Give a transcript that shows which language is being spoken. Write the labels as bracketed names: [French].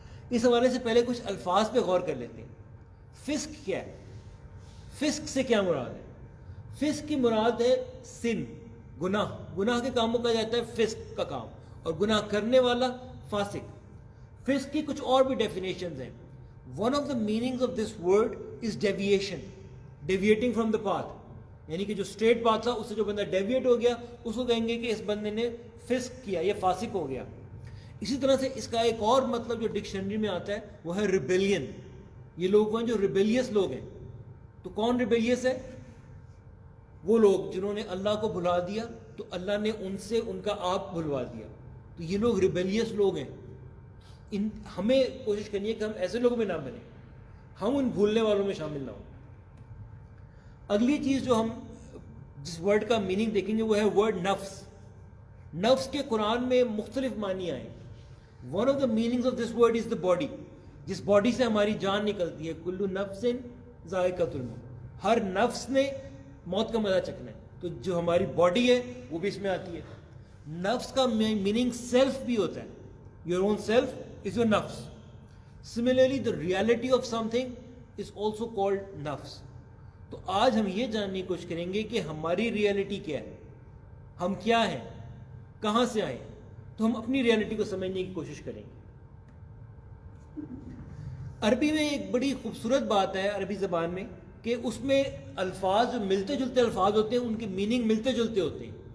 [Urdu] اس حوالے سے پہلے کچھ الفاظ پہ غور کر لیتے ہیں. فسق کیا ہے؟ فسق سے کیا مراد ہے؟ فسق کی مراد ہے سن، گناہ. گناہ کے کاموں کا جاتا ہے فسق کا کام، اور گناہ کرنے والا فاسق. فسق کی کچھ اور بھی ڈیفینیشنز ہیں. [English] One of the meanings of this word is deviation, deviating from the path. [Urdu] یعنی کہ جو اسٹریٹ پاتھ تھا اس سے جو بندہ ڈیویٹ ہو گیا اس کو کہیں گے کہ اس بندے نے فسق کیا، یہ فاسق ہو گیا. اسی طرح سے اس کا ایک اور مطلب جو ڈکشنری میں آتا ہے وہ ہے ریبیلین. یہ لوگ ہیں جو ریبیلیس لوگ ہیں. تو کون ریبیلیس ہے؟ وہ لوگ جنہوں نے اللہ کو بھلا دیا تو اللہ نے ان سے ان کا آپ بھلوا دیا. تو یہ لوگ ریبیلیس لوگ ہیں. ہمیں کوشش کرنی ہے کہ ہم ایسے لوگوں میں نہ بنیں، ہم ان بھولنے والوں میں شامل نہ ہوں. اگلی چیز جو ہم جس ورڈ کا میننگ دیکھیں گے وہ ہے ورڈ نفس. نفس کے قرآن میں مختلف معنی آئے. [English] One of the meanings of this word is the body. [Urdu] جس باڈی سے ہماری جان نکلتی ہے، [Arabic] کلو نفس ذائقۃ الموت، [Urdu] ہر نفس نے موت کا مزہ چکھنا ہے. تو جو ہماری باڈی ہے وہ بھی اس میں آتی ہے. نفس کا میننگ سیلف بھی ہوتا ہے. [English] Your own self is your نفس. Similarly the reality of something is also called نفس. [Urdu] تو آج ہم یہ جاننے کی کوشش کریں گے کہ ہماری ریالٹی کیا ہے، ہم کیا ہیں، کہاں سے آئے. تو ہم اپنی ریالٹی کو سمجھنے کی کوشش کریں گے. عربی میں ایک بڑی خوبصورت بات ہے عربی زبان میں کہ اس میں الفاظ جو ملتے جلتے الفاظ ہوتے ہیں ان کے میننگ ملتے جلتے ہوتے ہیں.